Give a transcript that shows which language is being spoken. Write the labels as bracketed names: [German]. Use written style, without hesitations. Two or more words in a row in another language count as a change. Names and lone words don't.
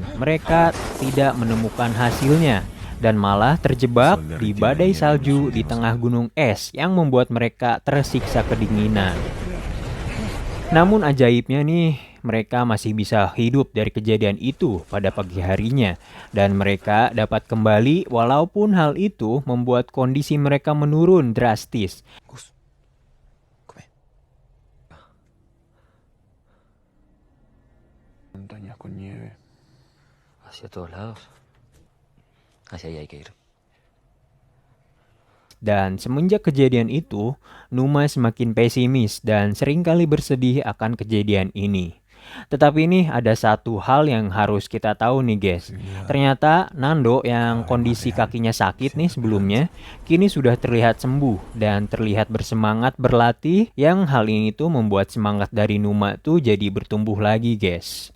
[Indonesian] Mereka tidak menemukan hasilnya dan malah terjebak di badai salju di tengah gunung es yang membuat mereka tersiksa kedinginan. Namun ajaibnya nih, mereka masih bisa hidup dari kejadian itu pada pagi harinya dan mereka dapat kembali walaupun hal itu membuat kondisi mereka menurun drastis. [Spanish] Montañas con nieve. Hacia todos lados. Hacia ahí hay que ir. [Indonesian] Dan semenjak kejadian itu, Numa semakin pesimis dan seringkali bersedih akan kejadian ini. Tetapi ini ada satu hal yang harus kita tahu nih guys. Ternyata Nando yang kondisi kakinya sakit nih sebelumnya, kini sudah terlihat sembuh dan terlihat bersemangat berlatih, yang hal ini tuh membuat semangat dari Numa tuh jadi bertumbuh lagi guys.